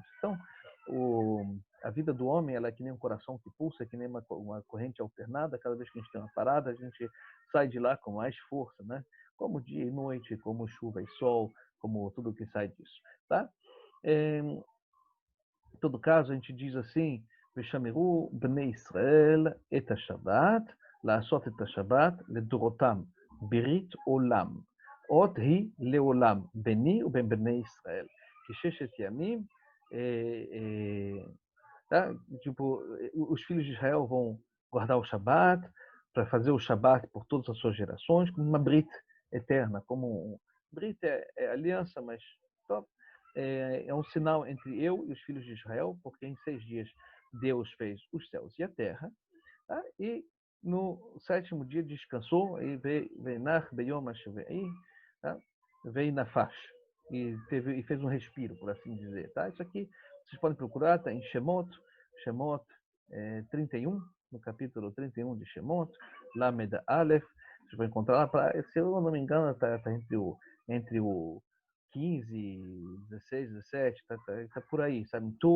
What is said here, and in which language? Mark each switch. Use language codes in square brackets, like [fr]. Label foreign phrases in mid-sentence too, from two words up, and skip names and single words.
[pt] Então, a vida do homem ela é que nem um coração que pulsa, é que nem uma corrente alternada. Cada vez que a gente tem uma parada, a gente sai de lá com mais força, né? Como dia e noite, como chuva e sol, como tudo que sai disso, tá? Em todo caso, a gente diz assim, [he] ושמרו בני ישראל את השבת, לעשות את השבת לדורותם, ברית עולם. אות היא לעולם, ביני ובין בני ישראל. כששת ימים [pt] tá? Tipo, os filhos de Israel vão guardar o Shabat para fazer o Shabat por todas as suas gerações, como uma Brit eterna, Brit é aliança, mas é um sinal entre eu e os filhos de Israel, porque em 6 dias Deus fez os céus e a terra, tá? E no 7º dia descansou e veio [he] נח ביום השביעי, [pt] tá? Veio na faixa e fez um respiro, por assim dizer, tá? Isso aqui vocês podem procurar, tá em Shemot 31, no capítulo 31 de Shemot, [he] למד אלף, [pt] vocês vão encontrar lá, se eu não me engano, tá entre o 15, 16, 17, tá por aí, sabe?